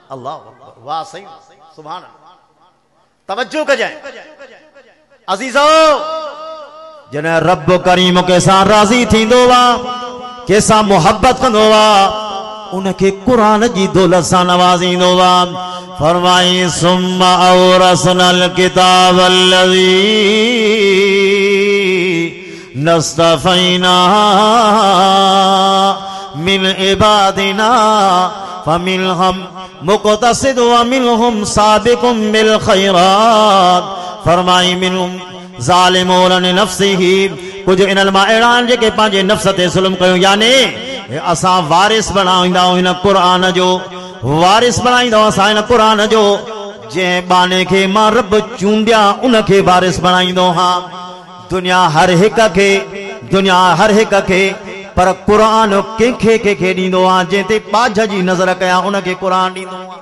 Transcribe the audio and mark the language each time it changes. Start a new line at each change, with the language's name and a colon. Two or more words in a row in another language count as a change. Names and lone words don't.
Sindhi: अल्लाह वाह सही
Arabic: سبحان الله.
Sindhi: तवज्जो कजाए अजीजो जने रब करीम के सां राज़ी थींदो वा के सां मोहब्बत कंदो वा उनके कुरान जी दौलत सां नवाज़ींदो वा।
Arabic: फरमाई ثم أورثنا الكتاب الذين اصطفينا من عبادنا فمنهم مقتصد ومنهم سابق بالخيرات.
Sindhi: फरमाई
Arabic: منهم ظالمون لنفسه
Sindhi: कुछ इन अहिड़ा जेके पंहिंजे नफ़्स ते ज़ुल्म कयो यानी असां वारिस बणाईंदा हिन क़ुरान जो वारिस बणाईंदा असां हिन क़ुरान जो जंहिं बाने खे मां रब चूंडिया उनखे वारिस बणाईंदो हा। दुनिया हर हिक खे पर क़ुरान कंहिंखे ॾींदो आहे जंहिं ते बाझ जी नज़र कया उनखे क़ुरान ॾींदो आहे।